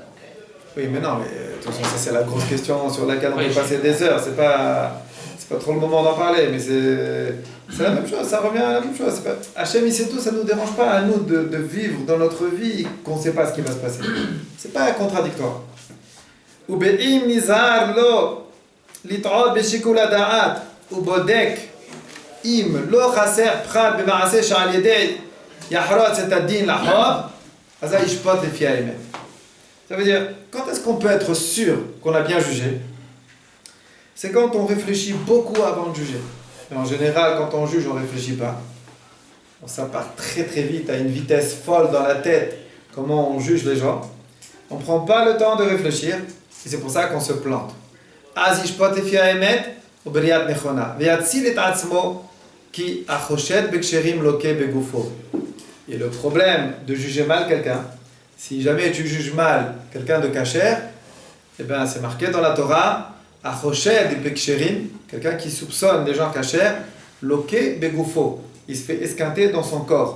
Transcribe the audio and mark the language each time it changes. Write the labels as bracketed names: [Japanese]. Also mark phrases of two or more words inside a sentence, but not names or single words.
[French] Oui, mais non, mais de toute façon, ça c'est la grosse question sur laquelle on peut passer des heures. C'est pas trop le moment d'en parler, mais c'est la même chose, ça revient à la même chose. Hachem, il sait tout, ça ne nous dérange pas à nous de vivre dans notre vie qu'on ne sait pas ce qui va se passer. C'est pas contradictoire. [Hebrew] ובאם נזהר לו לטעות בשיקול הדעת ובודק אם לא חסר פחת במעשה שעל ידי יחרוץ את הדין לחוב, אז ישפוט לפי האמת. [French] Ça veut dire, quand est-ce qu'on peut être sûr qu'on a bien jugé? C'est quand on réfléchit beaucoup avant de juger. Et en général, quand on juge, on ne réfléchit pas. Ça part très très vite, à une vitesse folle dans la tête, comment on juge les gens. On ne prend pas le temps de réfléchir, et c'est pour ça qu'on se plante. [Hebrew] אז ישפוט לפי האמת ובראיית נכונה, ויציל את עצמו כי החושד בכשרים לוקה בגופו. [French] Et le problème de juger mal quelqu'un, si jamais tu juges mal quelqu'un de kasher, eh ben c'est marqué dans la Torah, [Hebrew] החושד בכשרים, [French] quelqu'un qui soupçonne les gens kasher, [Hebrew] לוקה בגופו, [French] il se fait esquinter dans son corps.